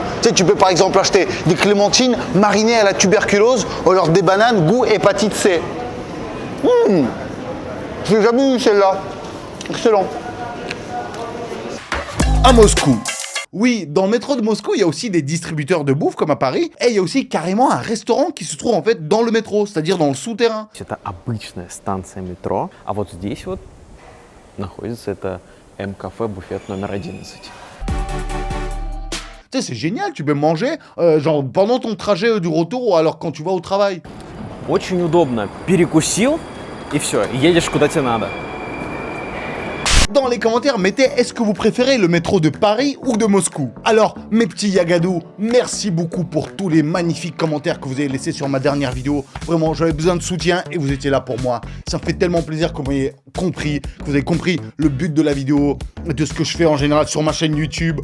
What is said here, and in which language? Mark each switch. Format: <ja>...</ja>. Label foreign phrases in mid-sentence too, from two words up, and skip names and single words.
<fr>Tu sais, tu peux par exemple acheter des clémentines marinées à la tuberculose ou alors des bananes goût hépatite C. Je l'ai jamais eu celle-là. Excellent. À Moscou. Oui, dans le métro de Moscou, il y a aussi des distributeurs de bouffe comme à Paris, et il y a aussi carrément un restaurant qui se trouve en fait dans le métro, c'est-à-dire dans le souterrain.</fr> <ru>Это обычная станция метро, а вот здесь вот находится это М-кафе буфет номер 11.</ru> <fr>Tu sais, c'est génial, tu peux manger genre pendant ton trajet du retour ou alors quand tu vas au travail.</fr> <ru>Очень удобно. Перекусил и все, едешь куда тебе надо.</ru> <fr>Dans les commentaires, mettez est-ce que vous préférez le métro de Paris ou de Moscou? Alors, mes petits yagadous, merci beaucoup pour tous les magnifiques commentaires que vous avez laissés sur ma dernière vidéo. Vraiment, j'avais besoin de soutien et vous étiez là pour moi. Ça me fait tellement plaisir que vous ayez compris le but de la vidéo, de ce que je fais en général sur ma chaîne YouTube.</fr>